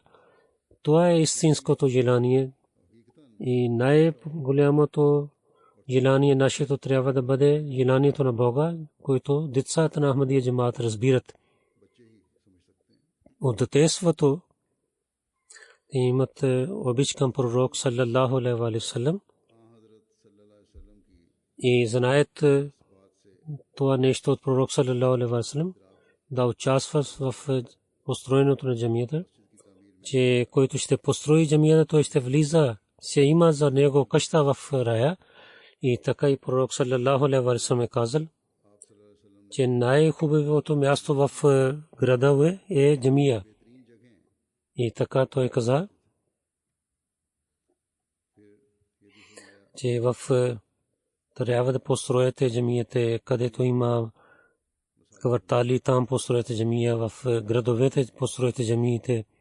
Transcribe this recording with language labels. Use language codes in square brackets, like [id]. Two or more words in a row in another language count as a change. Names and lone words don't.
[bg] Това е истинското желание и най-голямото желание нашето трябва да бъде желанието на Бога, което децата на Ахмадия джамаат разбират. От детството имат обич към пророк [ar] صلى الله عليه وسلم [bg] и знаят това нещо от пророк [ar] صلى الله عليه وسلم [bg] да участва в построенето на джамията, че който ще построи джамията, той ще влиза, ще има за него къща в рая. И така и пророк [ar] صلى الله عليه وسلم [bg] е казал, че най-хубавото място в града е джамия. И така той каза, че трябва да построите джамиите, където има квартали, там построите джамия, в градовете построите джамиите.